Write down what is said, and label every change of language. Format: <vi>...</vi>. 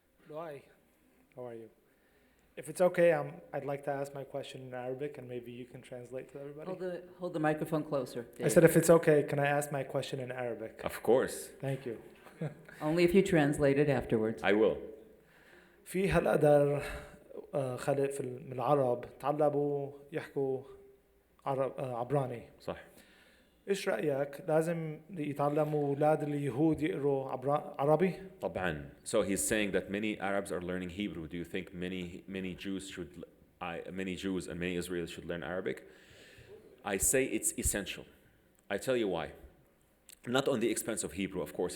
<en>Loay, how are you? If it's okay, I'd like to ask my question in Arabic, and maybe you can translate to everybody. Hold the microphone closer. I said, if it's okay, can I ask my question in Arabic? Of course. Thank you. Only if you translate it afterwards. I will.</en> <ar>في هالقدر خلق من العرب تعلموا يحكوا عبراني. صح. ايش رأيك لازم يتعلموا اولاد اليهود يقروا عربي؟ طبعا.</ar> <en>So he's saying that many Arabs are learning Hebrew. Do you think many Jews and many Israelis should learn Arabic? I say it's essential. I tell you why. Not on the expense of Hebrew, of course.</en>